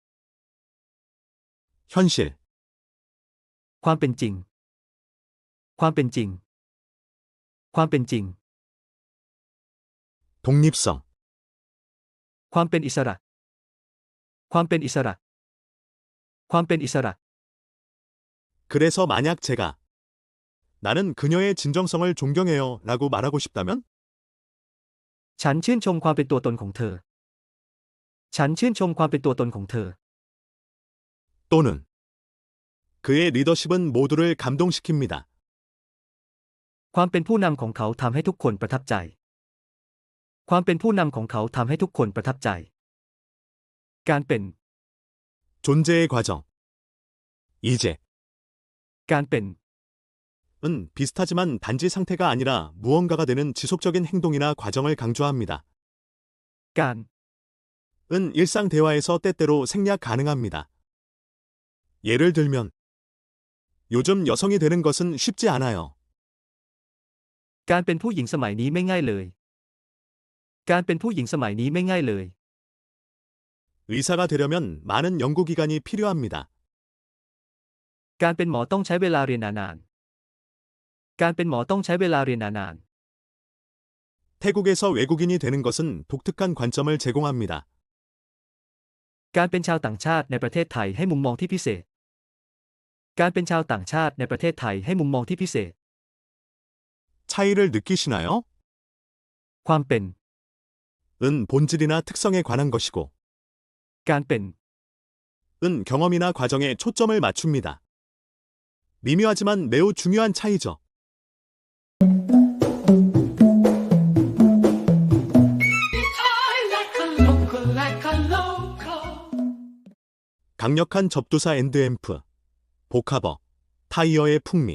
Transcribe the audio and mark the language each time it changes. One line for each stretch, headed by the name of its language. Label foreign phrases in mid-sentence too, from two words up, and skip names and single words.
Korean: 현실,
Thai: ความเป็นจริง ความเป็นจริง ความเป็นจริง
Korean: 독립성,
Thai: ความเป็นอิสระ ความเป็นอิสระ ความเป็นอิสระ
Korean: 그래서 만약 제가 나는 그녀의 진정성을 존경해요 라고 말하고 싶다면
Thai: ฉันชื่นชมความเป็นตัวตนของเธอ ฉันชื่นชมความเป็นตัวตนของเธอ
Korean: 또는 그의 리더십은 모두를 감동시킵니다.
Thai: ความเป็นผู้นำของเขาทำให้ทุกคนประทับใจ ความเป็นผู้นำของเขาทำให้ทุกคนประทับใจ การเป็น
Korean: 존재의 과정. 이제
Thai: การเป็น
Korean: 은 비슷하지만 단지 상태가 아니라 무언가가 되는 지속적인 행동이나 과정을 강조합니다.
Thai: การ
Korean: 은 일상 대화에서 때때로 생략 가능합니다. 예를 들면 요즘 여성이 되는 것은 쉽지 않아요.
Thai: การเป็นผู้หญิงสมัยนี้ไม่ง่ายเลย การเป็นผู้หญิงสมัยนี้ไม่ง่ายเลย
Korean: 의사가 되려면 많은 연구기간이 필요합니다.
Thai: การเป็นหมอต้องใช้เวลาเรียนนานๆ การเป็นหมอต้องใช้เวลาเรียนนาน
Korean: 태국에서 외국인이 되는 것은 독특한 관점을 제공합니다.
Thai: ๆ การเป็นชาวต่างชาติในประเทศไทยให้มุมมองที่พิเศษ การเป็นชาวต่างชาติในประเทศไทยให้มุมมองที่พิเศษ
Korean: 차이를 느끼시나요?
Thai: ความเป็น
Korean: 은 본질이나 특성에 관한 것이고
Thai: การเป็น
Korean: 은 경험이나 과정에 초점을 맞춥니다. 미묘하지만 매우 중요한 차이죠. 강력한 접두사 엔드앰프, 복합어, 타이어의 풍미.